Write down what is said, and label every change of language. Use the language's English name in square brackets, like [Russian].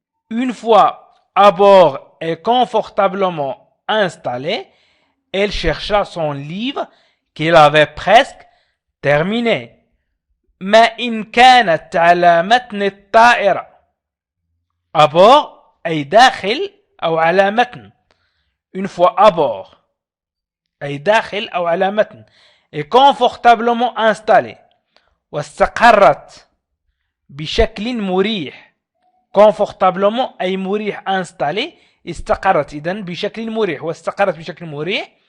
[French] Une fois à bord et confortablement installée, elle chercha son livre qu'elle avait presque terminé. [Arabic] ما إن كانت على متن الطائرة. à bord أي داخل أو على متن. [French] une fois à bord [Arabic] أي داخل أو على متن. [French] et confortablement installé. [Arabic] واستقرت بشكل مريح. [French] confortablement [Arabic] أي مريح [French] installé. [Arabic] استقرت إذن بشكل مريح واستقرت بشكل مريح.